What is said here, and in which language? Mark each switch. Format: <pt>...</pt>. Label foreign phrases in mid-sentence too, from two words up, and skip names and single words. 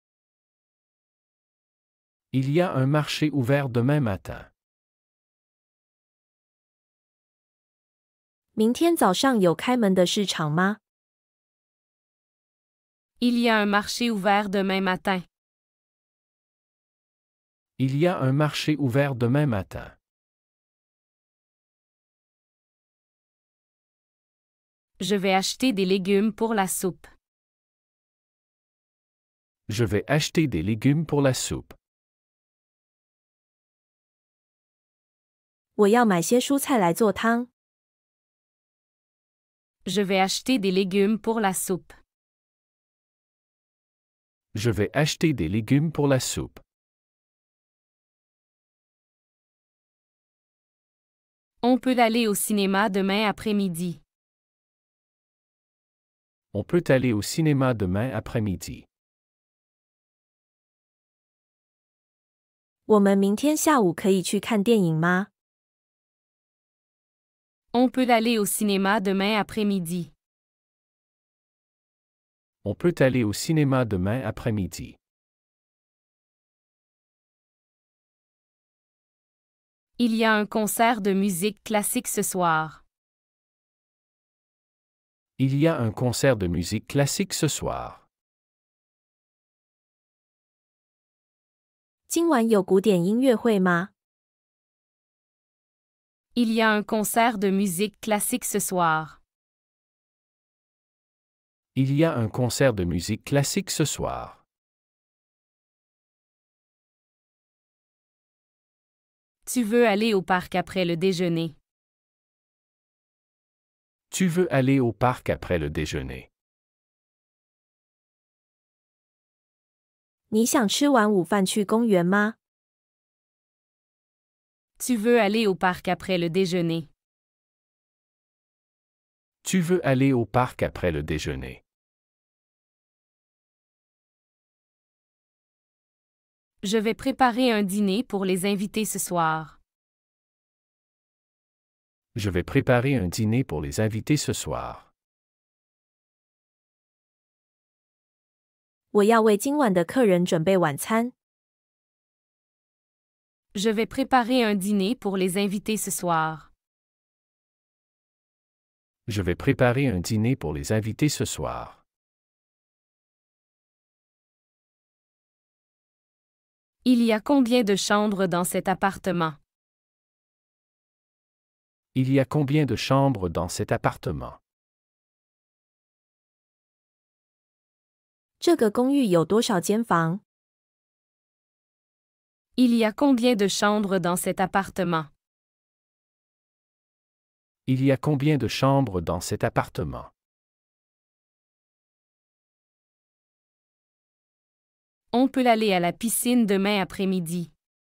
<fr>Il y a un marché ouvert demain matin.</fr> <zh>明天早上有开门的市场吗？</zh> <fr>Il y a un marché ouvert demain matin. Il y a un marché ouvert demain matin. Je vais acheter des légumes pour la soupe. Je vais acheter des légumes pour la soupe.</fr> <zh>我要买些蔬菜来做汤。</zh> <fr>Je vais acheter des légumes pour la soupe. Je vais acheter des légumes pour la soupe. On peut aller au cinéma demain après-midi. On peut aller au cinéma demain après-midi.</fr> <zh>我们明天下午可以去看电影吗？</zh> <fr>On peut aller au cinéma demain après-midi. On peut aller au cinéma demain après-midi. Il y a un concert de musique classique ce soir. Il y a un concert de musique classique ce soir.</fr> <zh>今晚有古典音乐会吗？</zh> <fr>Il y a un concert de musique classique ce soir. Il y a un concert de musique classique ce soir. Tu veux aller au parc après le déjeuner. Tu veux aller au parc après le déjeuner.</fr> <zh>你想吃完午饭去公园吗？</zh> <fr>Tu veux aller au parc après le déjeuner. Tu veux aller au parc après le déjeuner. Je vais préparer un dîner pour les invités ce soir. Je vais préparer un dîner pour les invités ce soir.</fr> <zh>我要为今晚的客人准备晚餐。</zh> <fr>Je vais préparer un dîner pour les invités ce soir. Je vais préparer un dîner pour les invités ce soir. Il y a combien de chambres dans cet appartement? Il y a combien de chambres dans cet appartement?</fr> <zh>这个公寓有多少间房？</zh> <fr>Il y a combien de chambres dans cet appartement? Il y a combien de chambres dans cet appartement? On peut aller à la piscine demain après-midi.</fr>